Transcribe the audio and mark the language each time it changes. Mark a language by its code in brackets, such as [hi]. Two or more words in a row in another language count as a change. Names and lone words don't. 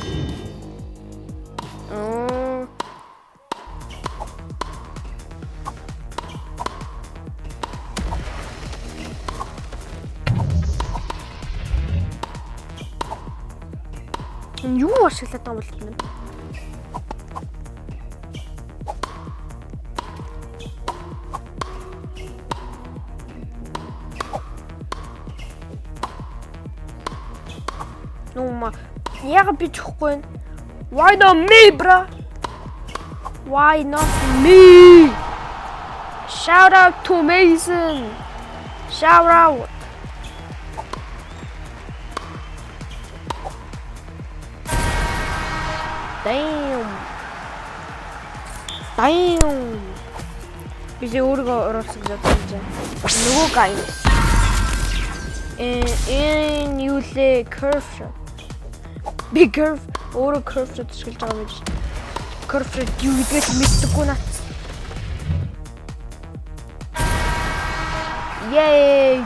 [mn] Юу ашиглаад байгаа юм бэ? Яг би чихгүй. [en] Why not me, bro? Why not me? Shout out to Mason. Shout out. Damn. [mn] Би өөрийгөө оруулсан гэж бодсон. Нөгөө гай. Юу лээ [en] curve shot. [mn] Би curve өөрөө [en] curve shot [mn] ашиглаж байгаа юм биш. [en] Curve shot [mn] юу гэдгийг мэддэггүй наац. Yay!